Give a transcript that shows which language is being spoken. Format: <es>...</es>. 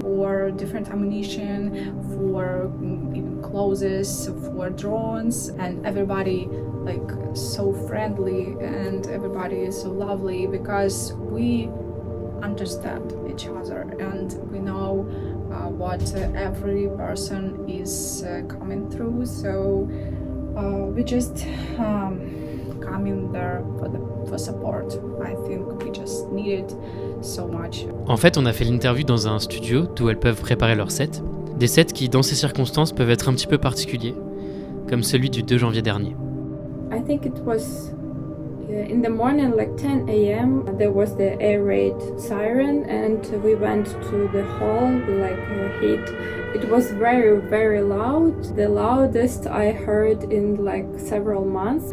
<en>For different ammunition, for even clothes, for drones, and everybody like so friendly and everybody is so lovely because we understand each other and we know what every person is coming through. So we just come in there for support. I think we just need it so much.</en> <fr>En fait, on a fait l'interview dans un studio d'où elles peuvent préparer leur set. Des sets qui, dans ces circonstances, peuvent être un petit peu particuliers, comme celui du 2 janvier dernier.</fr> <en>I think it was in the morning, like 10 a.m. There was the air raid siren, and we went to the hall, like it was very loud. The loudest I heard in like several months.</en>